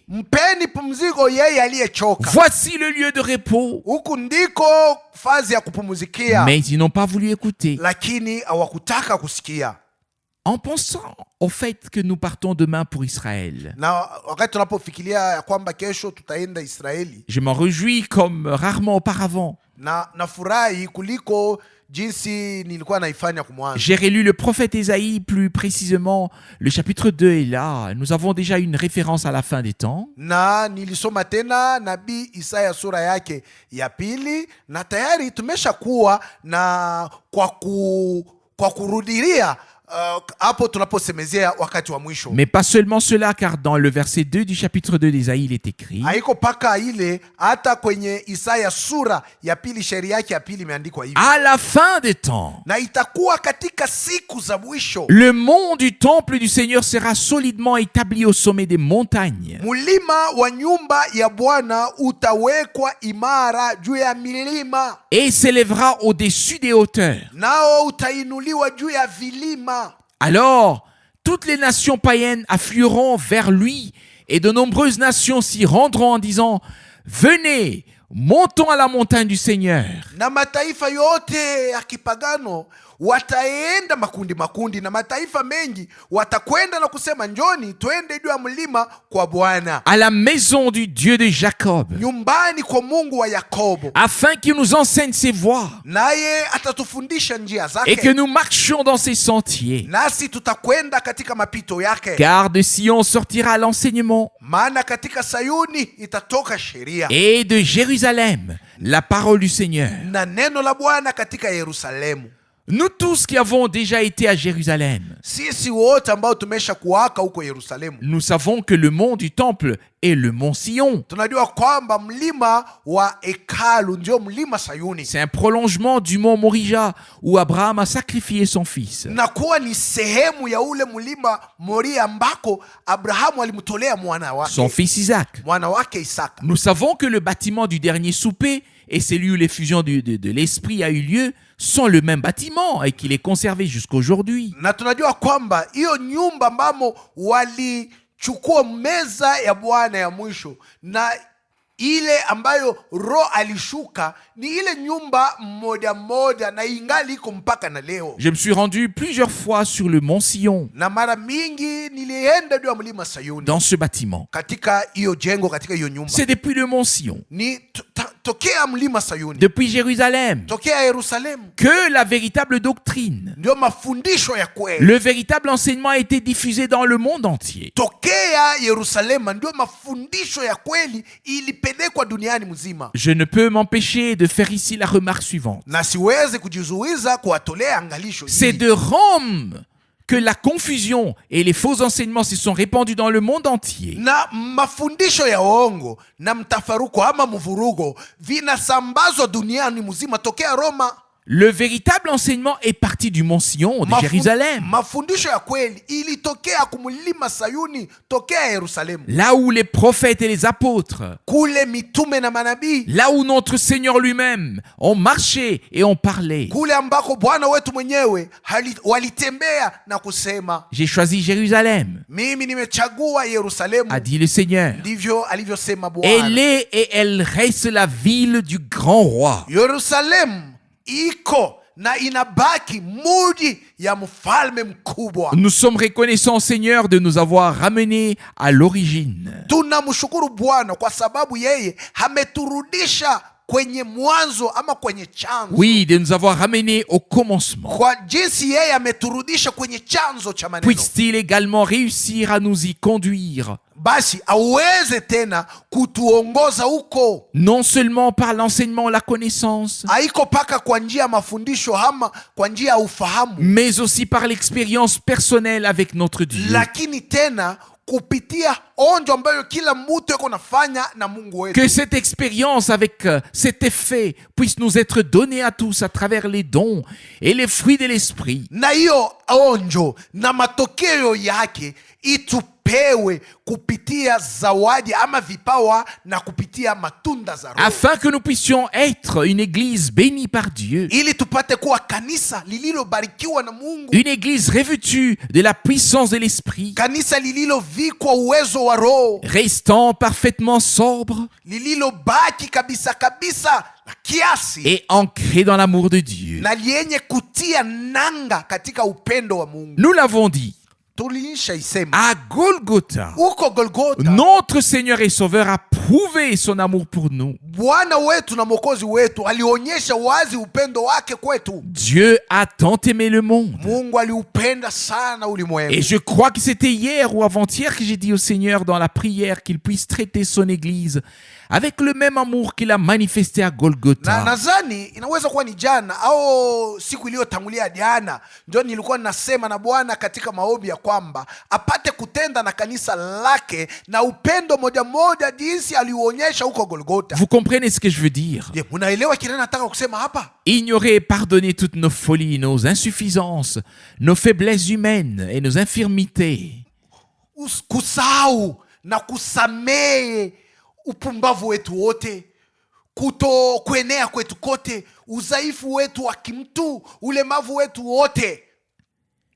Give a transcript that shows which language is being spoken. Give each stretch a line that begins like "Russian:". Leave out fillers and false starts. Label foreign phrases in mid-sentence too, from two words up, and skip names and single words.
Swahili: mpeni pumziko yeye aliyechoka.
French: Voici le lieu de repos.
Swahili: Huku ndiko fazi ya kupumzikia.
French: Mais ils n'ont pas voulu écouter.
Swahili: Lakini hawakutaka kusikia.
French: En pensant au fait que nous partons demain pour Israël,
Swahili: Na wakati tunapofikiria ya kwamba kesho tutaenda Israeli,
French: je m'en réjouis comme rarement auparavant.
Swahili: na nafurahi kuliko jinsi nilikuwa naifanya kumwanzo.
French: J'ai relu le prophète Ésaïe, plus précisément le chapitre 2 est là. Nous avons déjà une référence à la fin des temps.
Swahili: Na nilisoma tena nabii Isaya sura yake ya 2, na tayari tumeshakuwa na kwa kurudilia hapo tunaposemezea wakati wa mwisho.
French: Mais pas seulement cela, car dans le verset 2 du chapitre 2 d'Ésaïe, il est écrit:
Swahili: Haiko paka ile, hata kwenye Isaya sura ya 2 shairi yake ya 2 imeandikwa hivi:
French: à la fin des temps,
Swahili: na itakuwa katika siku za mwisho,
French: le mont du temple du Seigneur sera solidement établi au sommet des montagnes.
Swahili: mulima wa nyumba ya Bwana utawekwa imara juu ya milima,
French: Et s'élèvera au-dessus des hauteurs.
Swahili: nao utainuliwa juu ya vilima.
French: Alors, toutes les nations païennes afflueront vers lui et de nombreuses nations s'y rendront en disant: venez, montons à la montagne du Seigneur.
Swahili: Na mataifa yote ya kipagano wataenda makundi makundi, na mataifa mengi watakwenda na kusema njoni twende juu ya mlima kwa Bwana,
French: À la maison du Dieu de Jacob,
Swahili: nyumbani kwa Mungu wa Yakobo,
French: afin qu'il nous enseigne ses voies
Swahili: naye atatufundisha njia
French: et que
Swahili: zake,
French: nous marchions dans ses sentiers.
Swahili: nasi tutakwenda katika mapito yake.
French: Car de Sion sortira l'enseignement
Swahili: Maana katika Sayuni itatoka sheria,
French: et de Jérusalem la parole du Seigneur.
Swahili: na neno la Bwana katika Yerusalemu.
French: Nous tous qui avons déjà été à Jérusalem,
Swahili: Sisi wote ambao tumesha kuwaka huko Yerusalemu,
French: nous savons que le mont du temple est le mont Sion.
Swahili: tunajua kwamba mlima wa hekalu ndio mlima Sayuni,
French: C'est un prolongement du mont Morija où Abraham a sacrifié son fils.
Swahili: na kuwa ni sehemu ya ule mlima Moria ambako Abrahamu alimtolea
French: Son fils Isaac.
Swahili: mwana wake Isaka.
French: Nous savons que le bâtiment du dernier souper et celui où l'effusion de l'esprit a eu lieu sont le même bâtiment et qu'il est conservé jusqu'aujourd'hui.
Swahili: Na tunajua kwamba hiyo nyumba ambamo walichukua meza ya Bwana ya mwisho na ile ambayo Roho alishuka ni ile nyumba moja moja, na ingali iko mpaka na leo.
French: Je me suis rendu plusieurs fois sur le mont Sion,
Swahili: Na mara mingi nilienda juu ya mlima Sayuni,
French: dans ce bâtiment.
Swahili: katika hiyo jengo, katika hiyo nyumba.
French: C'est depuis le mont Sion,
Swahili: Ni tokea mlima Sayuni,
French: depuis Jérusalem,
Swahili: tokea Yerusalemu,
French: que la véritable doctrine,
Swahili: ndio mafundisho ya kweli.
French: le véritable enseignement a été diffusé dans le monde entier.
Swahili: Tokea Yerusalemu ndio mafundisho ya kweli ilipelekwa duniani mzima.
French: Je ne peux m'empêcher de faire ici la remarque suivante.
Swahili: Na siwezi kujizuiza kuwatolea angalisho
French: C'est
Swahili: hili.
French: de Rome que la confusion et les faux enseignements se sont répandus dans le monde entier.
Swahili: Na mafundisho ya uongo na mtafaruko ama mvurugo vinasambazwa duniani mzima tokea Roma.
French: Le véritable enseignement est parti du mont Sion de Jérusalem,
Swahili: Mafundisho ya kweli ilitokea kumlima Sayuni tokea Yerusalemu,
French: là où les prophètes et les apôtres,
Swahili: kule mitume na manabii,
French: là où notre Seigneur lui-même ont marché et ont parlé.
Swahili: kule ambako Bwana wetu mwenyewe walitembea na kusema,
French: J'ai choisi Jérusalem,
Swahili: mimi nimechagua Yerusalemu,
French: a dit le Seigneur.
Swahili: ndivyo alivyosema
French: Elle
Swahili: Bwana.
French: est et elle reste la ville du grand roi.
Swahili: Yerusalemu iko na inabaki muji ya mfalme mkubwa.
French: Nous sommes reconnaissants, Seigneur, de nous avoir ramenés à l'origine.
Swahili: Tunamshukuru Bwana kwa sababu yeye ameturudisha kwenye mwanzo ama kwenye chanzo.
French: Oui, de nous avoir ramenés au commencement.
Swahili: Kwa jinsi yeye ameturudisha kwenye chanzo cha maneno,
French: Puisse-t-il également réussir à nous y conduire,
Swahili: basi aweze tena kutuongoza huko,
French: non seulement par l'enseignement, la connaissance,
Swahili: haiko paka kwa njia ya mafundisho ama kwa njia ya ufahamu,
French: mais aussi par l'expérience personnelle avec notre Dieu.
Swahili: lakini tena kupitia onjo ambayo kila mtu yuko nafanya na Mungu wetu.
French: Que cette expérience avec cet effet puisse nous être donnée à tous à travers les dons et les fruits de l'esprit,
Swahili: Na hiyo onjo na matokeo yake itupewe kupitia zawadi ama vipawa na kupitia matunda za Roho,
French: afin que nous puissions être une église bénie par Dieu,
Swahili: ili tupate kuwa kanisa lililobarikiwa na Mungu,
French: une église revêtue de la puissance de l'esprit,
Swahili: kanisa lililovikwa uwezo wa Roho,
French: restant parfaitement sobre
Swahili: lililobaki kabisa kabisa na kiasi,
French: et ancré dans l'amour de Dieu.
Swahili: na lienye kutia nanga katika upendo wa Mungu.
French: Nous l'avons dit,
Swahili: Tuliisha isema
French: à Golgotha,
Swahili: huko Golgotha,
French: notre Seigneur et Sauveur a prouvé son amour pour nous.
Swahili: Bwana wetu na Mwokozi wetu alionyesha wazi upendo wake kwetu.
French: Dieu a tant aimé le monde.
Swahili: Mungu aliupenda sana ulimwengu.
French: Et je crois que c'était hier ou avant-hier que j'ai dit au Seigneur dans la prière qu'il puisse traiter son Église avec le même amour qu'il a manifesté à
Swahili: Na Golgotha. nadhani inaweza kuwa ni jana au siku iliyotangulia jana, ndio nilikuwa nasema na Bwana katika maombi ya kwamba apate kutenda na kanisa lake na upendo moja moja jinsi aliuonyesha huko Golgotha.
French: Vous comprenez ce que je veux dire?
Swahili: Je, unaelewa kile nataka kusema hapa?
French: Ignorer et pardonner toutes nos folies, nos insuffisances, nos faiblesses humaines et nos infirmités.
Swahili: Kusahau na kusamehe upumbavu wetu wote, kuto kuenea kwetu kote, udhaifu wetu wa kimtu, ulemavu wetu wote.